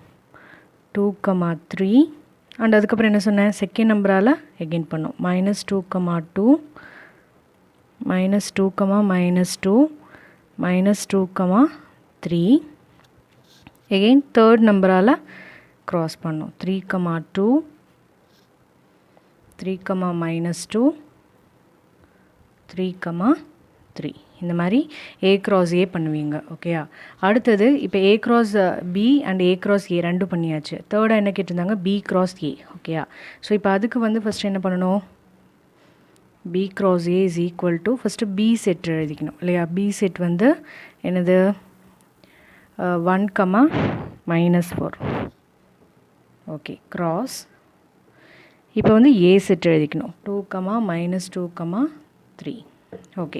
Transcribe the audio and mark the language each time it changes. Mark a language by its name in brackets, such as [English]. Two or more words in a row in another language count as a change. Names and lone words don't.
[Tamil] 2,3 அண்ட் அதுக்கப்புறம் என்ன சொன்னேன், [English] second number-ஆல் again [Tamil] பண்ணோம், -2,2 -2,-2 -2,3 [English] again third number-ஆல் cross [Tamil] பண்ணோம், 3,2 3,-2 3,3 இந்த மாதிரி [English] a cross a [Tamil] பண்ணுவீங்க. ஓகேயா. அடுத்தது இப்போ [English] a cross b and a cross a [Tamil] ரெண்டும் பண்ணியாச்சு. தேர்டாக என்ன கேட்டிருந்தாங்க, [English] b cross a. [Tamil] ஓகேயா. ஸோ இப்போ அதுக்கு வந்து ஃபஸ்ட்டு என்ன பண்ணணும், [English] b cross a is equal to first b set [Tamil] எழுதிக்கணும் இல்லையா. b செட் வந்து என்னது, 1,-4 [English] okay cross. [Tamil] இப்போ வந்து a செட் எழுதிக்கணும், 2,-2,3 ஓகே.